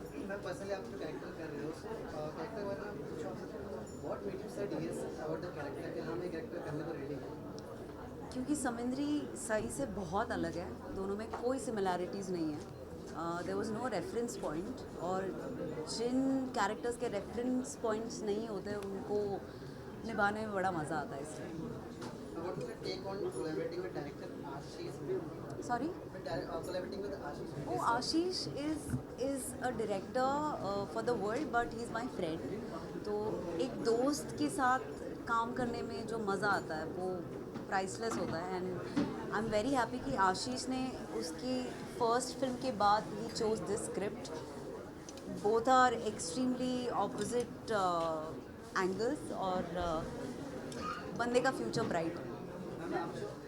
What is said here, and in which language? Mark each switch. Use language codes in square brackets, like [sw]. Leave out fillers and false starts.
[hi] मैं पर्सनली आप जो कैरेक्टर कर रहे हो कैरेक्टर वाला [en] what made you said yes about the character [hi] कि हम ये कैरेक्टर करने को रेडी हैं? क्योंकि समिंद्री सई से बहुत अलग है, दोनों में कोई सिमिलैरिटीज़ नहीं है. [en] there was no reference point, [hi] और जिन कैरेक्टर्स के रेफरेंस पॉइंट्स नहीं होते उनको निभाने में बड़ा मज़ा आता है. इसलिए [en] What was your take on collaborating with director Ashish? Sorry. Collaborating with Ashish? Oh, Ashish is a director for the world, but he is my friend. [hi] तो एक दोस्त के साथ काम करने में जो मज़ा आता है वो प्राइसलेस होता है. [en] and I am very happy [hi] कि आशीष ने उसकी [en] first film [hi] के बाद he [en] Chose this script. Both are extremely opposite angles, [hi] और बंदे का फ्यूचर ब्राइट है.